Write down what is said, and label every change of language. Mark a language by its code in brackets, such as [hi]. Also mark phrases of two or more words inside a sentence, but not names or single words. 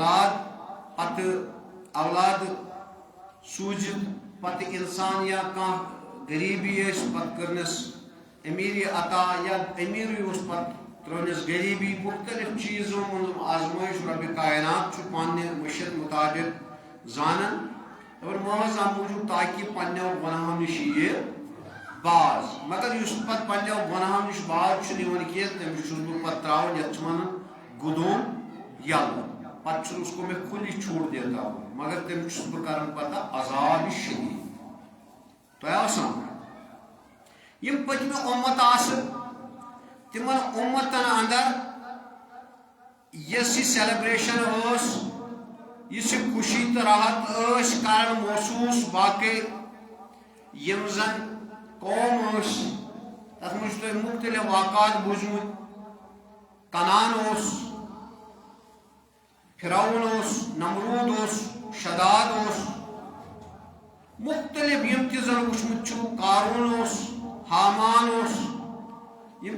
[ks] اولاد سوٗزِتھ پتہٕ انسان یا کانٛہہ غریبی ٲسۍ پتہٕ کٔرنس امیری عطا یا امیری اوس پتہٕ ترٲونس غریبی مختلف چیزو منٛز آزمٲیش رب کائنات چھُ پننہِ مشیت مطابق زانان اور محض امہِ موٗجوٗب تاکہ پننیو گناہو نش یہِ باز مگر یُس پتہٕ پننیو گناہو نش باز چھُنہٕ یِوان کینٛہہ تٔمِس چھُس بہٕ پتہٕ تراوان یتھ چھِ ونان گُدوم یلہٕ پتہٕ چھُ [ur] اس کو میں کھلی چھوٹ دیتا ہوں [ks] مگر تٔمِس چھُس بہٕ کران پتہٕ عذاب شدید تۄہہِ آو سمجھ یم پٔتمہِ اُمت آسہٕ تمن امتن اندر یس یہ سیلیبریشن ٲس یس یہ خوشی تو راحت ٲس کران محسوس باقی یم زن قوم ٲس تتھ منٛز چھُ تۄہہِ مختلف واقعات بوٗزمٕتۍ کنعان اوس فرعون اوس نمرود اوس شداد اوس مختلف یم تہِ زن وٕچھمُت چھُو قارون اوس حامان اوس یم